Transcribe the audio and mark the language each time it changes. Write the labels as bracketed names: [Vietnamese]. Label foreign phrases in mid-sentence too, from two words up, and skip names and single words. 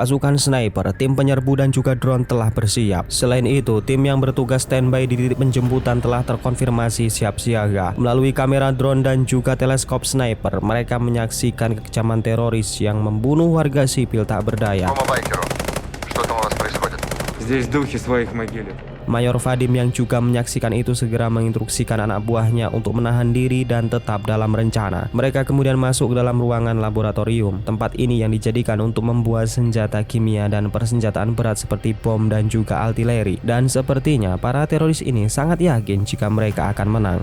[Indonesian] Pasukan sniper, tim penyerbu dan juga drone telah bersiap. Selain itu, tim yang bertugas standby di titik penjemputan telah terkonfirmasi siap siaga. Melalui kamera drone dan juga teleskop sniper, mereka menyaksikan kekejaman teroris yang membunuh warga sipil tak berdaya. [Russian] Здесь духи своих могилят. [Indonesian] Mayor Vadim yang juga menyaksikan itu segera menginstruksikan anak buahnya untuk menahan diri dan tetap dalam rencana. Mereka kemudian masuk ke dalam ruangan laboratorium. Tempat ini yang dijadikan untuk membuat senjata kimia dan persenjataan berat seperti bom dan juga artileri. Dan sepertinya para teroris ini sangat yakin jika mereka akan menang.